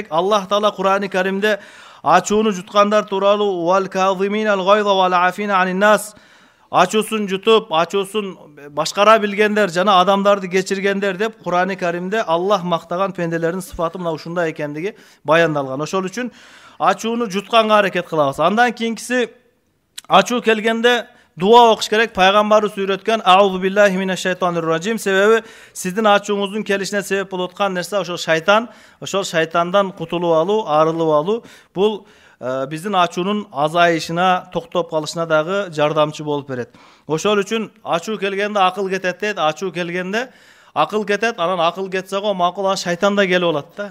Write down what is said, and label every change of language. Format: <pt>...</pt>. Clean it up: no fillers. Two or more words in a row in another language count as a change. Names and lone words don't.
<ky>Аллах Таала Кур'ан-ы Каримде ачууну жуткандар тууралуу</ky> <ar>والكاظمين الغيظ والعافين عن الناس,</ar> <ky>ачуусун жутуп, ачуусун башкара билгендер жана адамдарды кечиргендер деп Кур'ан-ы Каримде Аллах мактаган пенделердин сыфаты мына ушундай экендиги баяндалган. Ошол үчүн ачууну жутканга аракет кылабыз. Андан кийинкиси ачуу келгенде дуа окуш керек. Пайгамбарыбыз үйрөткөн</ky> <ar>أعوذ بالله من الشيطان الرجيم.</ar> <ky>Себеби сиздин ачууңуздун келишине себеп болуп аткан нерсе ошол шайтан. Ошол шайтандан кутулуп алуу, арылып алуу бул биздин ачуунун азайышына, токтоп калышына дагы жардамчы болуп берет. Ошол үчүн ачуу келгенде акыл кетет дейт. Ачуу келгенде акыл кетет, анан акыл кетсе го макул анан шайтан да келип алат да.</ky>